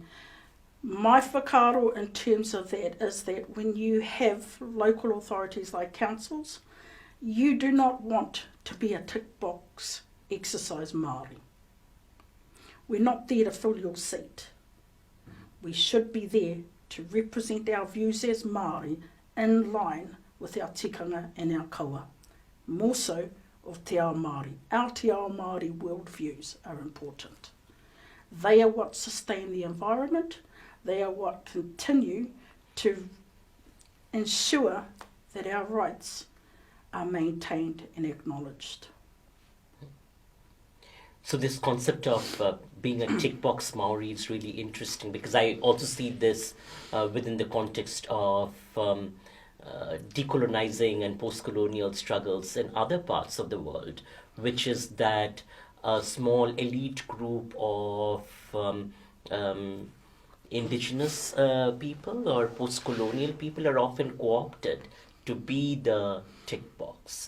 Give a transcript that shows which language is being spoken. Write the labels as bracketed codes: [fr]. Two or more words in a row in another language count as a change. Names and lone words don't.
[en] My whakaaro in terms of that is that when you have local authorities like councils, you do not want to be a tick box exercise Māori. We're not there to fill your seat. We should be there to represent our views as Māori in line with our tikanga and our kaua. More so of [mi] te ao Māori. [en] Our [mi] te ao Māori [en] worldviews are important. They are what sustain the environment. They are what continue to ensure that our rights are maintained and acknowledged. So this concept of being a tick box Maori is really interesting, because I also see this within the context of decolonizing and post-colonial struggles in other parts of the world, which is that a small elite group of indigenous people or post-colonial people are often co-opted to be the tick box.